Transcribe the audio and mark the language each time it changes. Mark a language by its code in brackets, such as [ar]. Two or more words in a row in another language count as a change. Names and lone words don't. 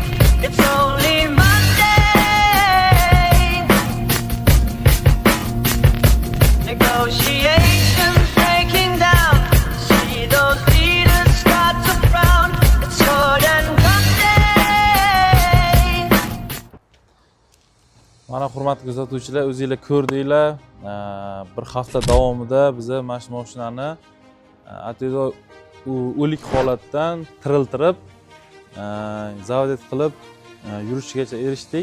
[en] It's only Monday. Negotiations breaking down. See those leaders start to frown. It's sword and gun day. [uz] Mana hurmatli kuzatuvchilar, o'zingizlar ko'rdinglar. Bir hafta davomida biz mana shu mashinani atida o'lik holatdan tiriltirib, zavodiyat qilib yurishigacha erishdik.